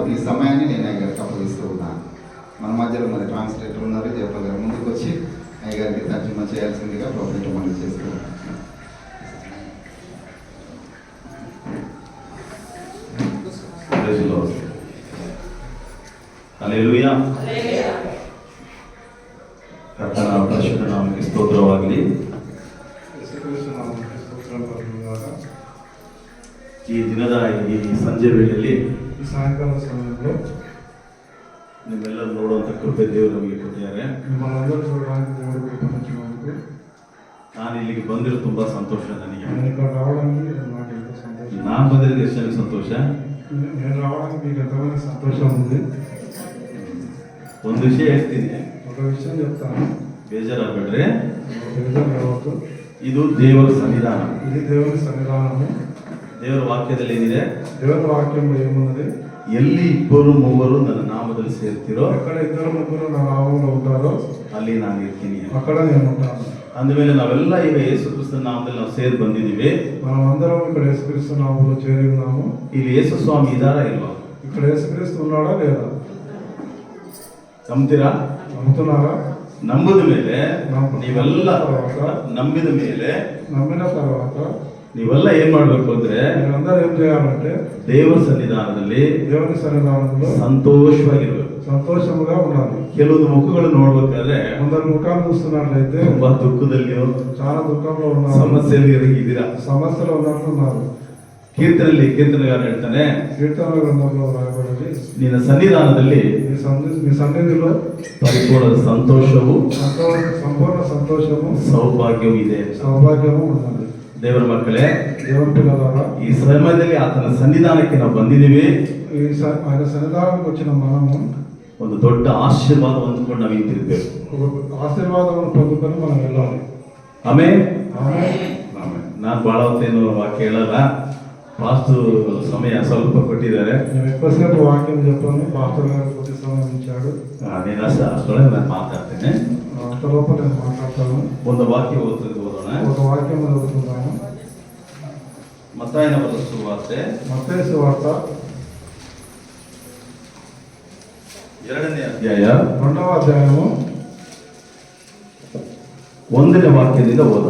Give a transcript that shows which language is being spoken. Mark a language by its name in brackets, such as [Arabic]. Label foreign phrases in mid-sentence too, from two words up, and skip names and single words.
[Telugu] ఈ సమయాన్ని నేను అయ్యగారికి అప్పగిస్తూ ఉన్నాను. మన మధ్యలో మరి ట్రాన్స్లేటర్ ఉన్నారు, జయపాల్ గారు ముందుకు వచ్చి అయ్యగారికి తర్జుమా చేయాల్సిందిగా ప్రభుత్వం మనం చేస్తున్నాం. హల్లెలూయా. [Kannada] ಕರ್ತನ ಪರಿಶುದ್ಧ ನಾಮಕ್ಕೆ ಸ್ತೋತ್ರವಾಗಲಿ. ಈ ದಿನದ ಈ ಸಂಜೆ ವೇಳೆಯಲ್ಲಿ ಸಾಯಂಕಾಲ ಸಮಯದಲ್ಲಿ ನಿಮ್ಮೆಲ್ಲರೂ ನೋಡುವಂಥ ಕೃಪೆ ದೇವರು ನಮಗೆ ಕೊಟ್ಟಿದ್ದಾರೆ. [Telugu] ನಿಮ್ಮನ್ನೆಲ್ಲರೂ చూడడానికి దేవుడు కృపనిచ్చినందుకు [Kannada] ನಾನು ಇಲ್ಲಿಗೆ ಬಂದಿರೋ ತುಂಬಾ ಸಂತೋಷ ನನಗೆ. [Telugu] నేను ఇక్కడ రావడానికి నాకు ఎంతో సంతోషం. [Kannada] ನಾನು ಬಂದಿರೋದು ಎಷ್ಟು ಸಂತೋಷ. [Telugu] నేను రావడానికి మీకు ఎంతగానో సంతోషం ఉంది. [Kannada] ಒಂದು ವಿಷಯ ಹೇಳ್ತೀನಿ, [Telugu] ఒక విషయం చెప్తాను, [Kannada] ಬೇಜಾರಾಗಬೇಡ್ರಿ. [Telugu] ಬೇಜಾರಾಗವద్దు. [Kannada] ಇದು ದೇವರ ಸನ್ನಿಧಾನ. [Telugu] ఇది దేవుని సన్నిధానము. [Kannada] ದೇವರ ವಾಕ್ಯದಲ್ಲಿ ಏನಿದೆ? [Telugu] దేవుని వాక్యంలో ఏమున్నది? [Kannada] ಎಲ್ಲಿ 2-3 ನನ್ನ ನಾಮದಲ್ಲಿ ಸೇರ್ತಿರೋ, [Telugu] ఎక్కడ 2-3 నా నామములో ఉంటారో [Kannada] ಅಲ್ಲಿ ನಾನು ಇರ್ತೀನಿ. [Telugu] అక్కడ నేను ఉంటాను. [Kannada] ಅಂದಮೇಲೆ ನಾವೆಲ್ಲ ಈಗ ಯೇಸು ಕ್ರಿಸ್ತನ ನಾಮದಲ್ಲಿ ನಾವು ಸೇರಿ ಬಂದಿದ್ದೀವಿ. [Telugu] మనం అందరం ఇక్కడ యేసుక్రీస్తు నామములో చేరి ఉన్నాము. [Kannada] ಇಲ್ಲಿ ಯೇಸು ಸ್ವಾಮಿ ಇದ್ದಾರಾ ಇಲ್ವಾ? [Telugu] ఇక్కడ యేసుక్రీస్తు ఉన్నాడా లేదా? [Kannada] ನಂಬ್ತೀರಾ? [Telugu] నమ్ముతున్నారా? [Kannada] ನಂಬಿದ ಮೇಲೆ ನೀವೆಲ್ಲ ನಂಬಿದ ಮೇಲೆ [Telugu] నమ్మిన తర్వాత [Kannada] ನೀವೆಲ್ಲ ಏನ್ ಮಾಡ್ಬೇಕು ಅಂದ್ರೆ [Telugu] మీరందరూ ఏం చేయాలంటే [Kannada] ದೇವರ ಸನ್ನಿಧಾನದಲ್ಲಿ [Telugu] దేవుని సన్నిధానంలో [Kannada] ಸಂತೋಷವಾಗಿರ್ಬೇಕು, [Telugu] సంతోషముగా ఉండాలి. [Kannada] ಕೆಲವೊಂದು ಮುಖಗಳು ನೋಡ್ಬೇಕಾದ್ರೆ [Telugu] కొందరు ముఖాలు చూస్తున్నట్లయితే [Kannada] ತುಂಬಾ ದುಃಖದಲ್ಲಿಯೋ [Telugu] చాలా దుఃఖంలో ఉన్నారు, [Kannada] ಸಮಸ್ಯೆಯಲ್ಲಿ ಇದ್ದೀರಾ. [Telugu] సమస్యలు ఉన్నట్టున్నారు. [Kannada] ಕೀರ್ತನೆಗಾರ ಹೇಳ್ತಾನೆ, [Telugu] కీర్తన గ్రంథంలో రాయబడింది, [Kannada] ನಿನ್ನ ಸನ್ನಿಧಾನದಲ್ಲಿ [Telugu] మీ సన్నిధిలో [Kannada] ಪರಿಪೂರ್ಣ ಸಂತೋಷವು [Telugu] సంపూర్ణ సంతోషము [Kannada] ಸೌಭಾಗ್ಯವೂ ಇದೆ. [Telugu] సౌభాగ్యము ఉన్నది. [Kannada] ದೇವರ ಮಕ್ಕಳೇ, [Telugu] దేవుని పిల్లలారా, [Kannada] ಈ ಸಮಯದಲ್ಲಿ ಆತನ ಸನ್ನಿಧಾನಕ್ಕೆ ನಾವು ಬಂದಿದ್ದೀವಿ. [Telugu] ఆయన సన్నిధానానికి వచ్చిన మనము [Kannada] ಒಂದು ದೊಡ್ಡ ಆಶೀರ್ವಾದ ಹೊಂದ್ಕೊಂಡು ನಾವು ನಿಂತಿರ್ಬೇಕು. [Telugu] ఆశీర్వాదం పొందుకొని మనం వెళ్ళాలి. [Kannada] ಆಮೇಲೆ ಆಮೇಲೆ ನಾನು ಭಾಳ ಹೊತ್ತೇನು ವಾಕ್ಯ ಹೇಳಲ್ಲ, ಫಾಸ್ಟ್ ಸಮಯ ಸ್ವಲ್ಪ ಕೊಟ್ಟಿದ್ದಾರೆ. [Telugu] నేను ఎక్కువసేపు వాక్యం చెప్పాను, పాస్టర్ గారు కొద్ది సమయం ఇచ్చాడు. [Kannada] నేను అಷ್ಟೊಳಗೆ ನಾನು ಮಾತಾಡ್ತೇನೆ. [Telugu] అంతలోపు నేను మాట్లాడతాను. [Kannada] ಒಂದು ವಾಕ್ಯ ಓದೋಣ. [Telugu] ఒక వాక్యం చదువుతున్నాను. [Kannada] మత్తయి బರೆದ ಸುವಾರ್ತೆ, [Telugu] మత్తయి సువార్త [Kannada] 2ನೇ ಅಧ್ಯಾಯ [Telugu] 2వ అధ్యాయము [Kannada] 1ನೇ ವಾಕ್ಯದಿಂದ ಓದೋಣ.